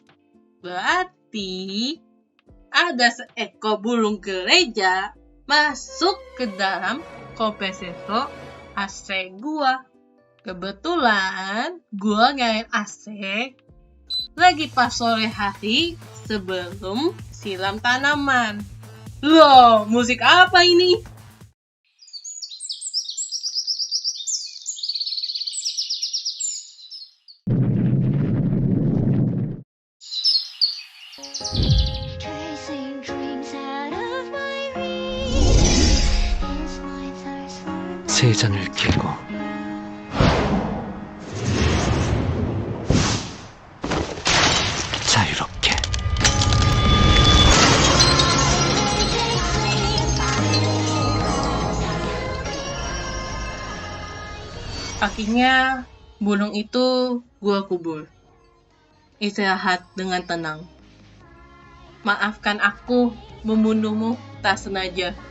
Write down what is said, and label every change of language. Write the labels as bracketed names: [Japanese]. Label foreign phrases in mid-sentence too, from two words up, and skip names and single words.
[Indonesian] Berarti ada seekor burung gereja masuk ke dalam kompresor AC gua. Kebetulan gua nyalain AC lagi pas sore hari sebelum siram tanaman. Loh, musik apa ini? [English] Tracing dreams out of my reach is my thirst for [Korean] 세 잔을 깨고 자유롭게 [Indonesian] Akhirnya burung itu gua kubur. Istirahat dengan tenang. Maafkan aku membunuhmu tak sengaja.